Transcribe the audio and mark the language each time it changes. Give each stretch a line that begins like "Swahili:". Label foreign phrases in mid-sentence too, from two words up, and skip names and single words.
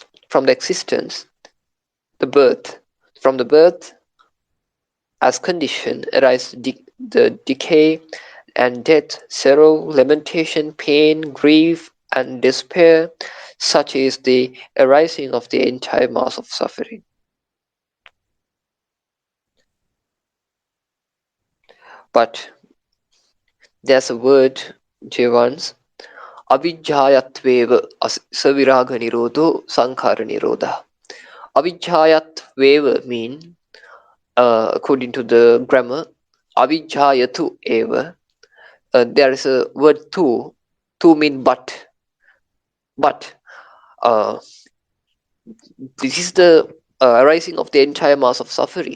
English: From the existence, the birth. From the birth, as condition, arise the decay and death, sorrow, lamentation, pain, grief, and despair. Such is the arising of the entire mass of suffering. But there's a word, dear ones,
Pali: avidjayatveva saviraga nirodho sankhara nirodha.
English: Avidjayatveva mean, according to the grammar,
Pali: avidjayatu eva.
English: There is a word tu mean but. But this is the arising of the entire mass of suffering.